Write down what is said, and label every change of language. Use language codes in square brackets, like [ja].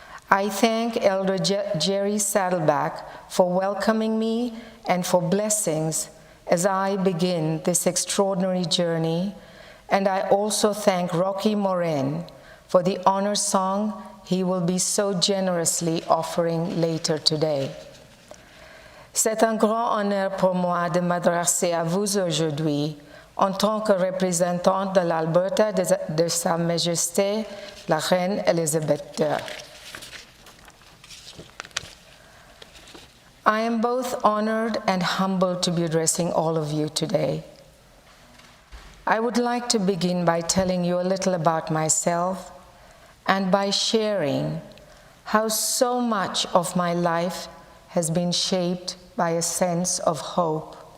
[en] I thank Elder Jerry Saddleback for welcoming me and for blessings as I begin this extraordinary journey, and I also thank Rocky Morin for the honor song he will be so generously offering later today. [fr] C'est un grand honneur pour moi de m'adresser à vous aujourd'hui en tant que représentante de l'Alberta de Sa Majesté la Reine Elisabeth II. [en] I am both honored and humbled to be addressing all of you today. I would like to begin by telling you a little about myself and by sharing how so much of my life has been shaped by a sense of hope.